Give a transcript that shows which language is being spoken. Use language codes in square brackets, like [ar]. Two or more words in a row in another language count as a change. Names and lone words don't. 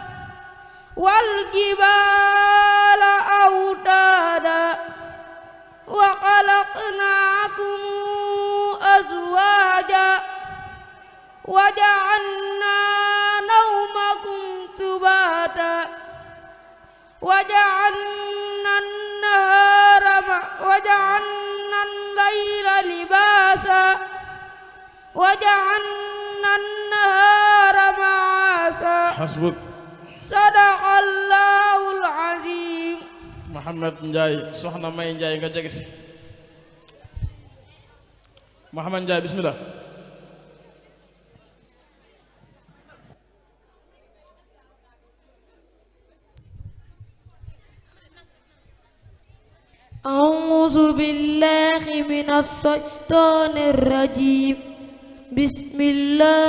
[ar] والجبال أوتادا وخلقناكم أزواجا وجعلنا نومكم سباتا وجعلنا الليل لباسا وجعلنا النهار معاشا حسبك صدق الله العظيم [wo] Mohamed Ndiaye soxna May Ndiaye nga jege si Mohamed Ndiaye bismillah [ar] أعوذ بالله من الشيطان الرجيم بسم الله